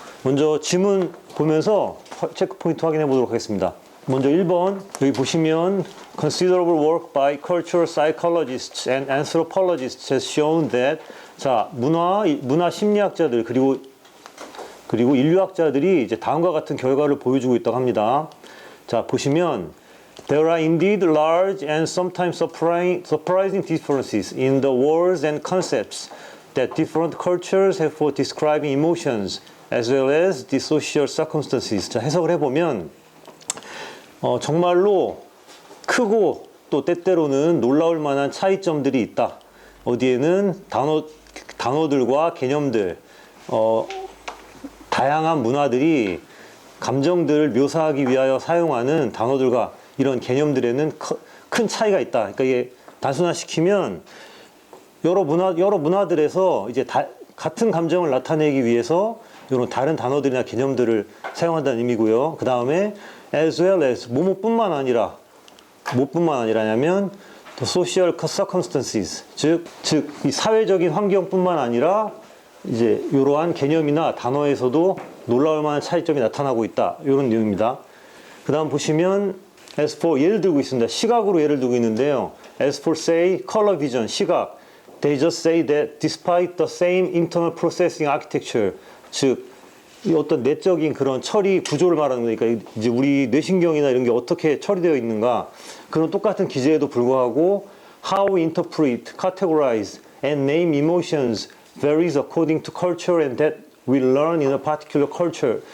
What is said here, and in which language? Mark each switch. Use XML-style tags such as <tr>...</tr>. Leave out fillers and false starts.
<ko>먼저 지문 보면서 체크 포인트 확인해 보도록 하겠습니다. 먼저 1번, 여기 보시면</ko> <en>Considerable work by cultural psychologists and anthropologists has shown that,</en> <ko>자, 문화 심리학자들 그리고 인류학자들이 이제 다음과 같은 결과를 보여주고 있다고 합니다. 자, 보시면</ko> <en>There are indeed large and sometimes surprising differences in the words and concepts that different cultures have for describing emotions as well as the social circumstances.</en> <ko>자, 해석을 해보면 정말로 크고 또 때때로는 놀라울 만한 차이점들이 있다. 어디에는 단어들과 개념들, 다양한 문화들이 감정들을 묘사하기 위하여 사용하는 단어들과 이런 개념들에는 큰 차이가 있다. 그러니까 이게 단순화시키면 여러 문화들에서 이제 같은 감정을 나타내기 위해서 이런 다른 단어들이나 개념들을 사용한다는 의미고요. 그 다음에</ko> <en>as well as</en> <ko>뭐뿐만 아니라냐면</ko> <en>the social circumstances,</en> <ko>즉 이 사회적인 환경뿐만 아니라 이제 이러한 개념이나 단어에서도 놀라울 만한 차이점이 나타나고 있다. 이런 내용입니다. 그 다음 보시면</ko> <en>as for</en> <ko>예를 들고 있습니다. 시각으로 예를 들고 있는데요.</ko> <en>as for say color vision,</en> <ko>시각.</ko> <en>They just say that despite the same internal processing architecture,</en> <ko>즉 이 어떤 내적인 그런 처리 구조를 말하는 거니까 이제 우리 뇌신경이나 이런 게 어떻게 처리되어 있는가, 그런 똑같은 기제에도 불구하고</ko> <en>how we interpret, categorize and name emotions varies according to culture and that we learn in a particular culture.</en>